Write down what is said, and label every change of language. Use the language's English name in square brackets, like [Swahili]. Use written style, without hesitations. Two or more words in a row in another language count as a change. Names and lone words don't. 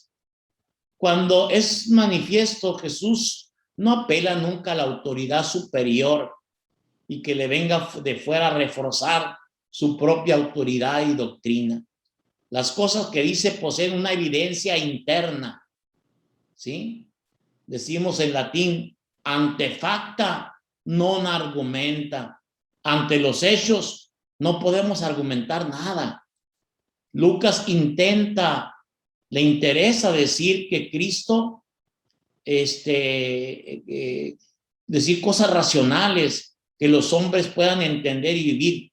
[Spanish] Cuando es manifiesto, Jesús no apela nunca a la autoridad superior y que le venga de fuera a reforzar su propia autoridad y doctrina. Las cosas que dice poseen una evidencia interna, ¿sí? Decimos en latín, [Latin] ante facta non argumenta. [Spanish] Ante los hechos no podemos argumentar nada. Lucas le interesa decir que Cristo, decir cosas racionales que los hombres puedan entender y vivir.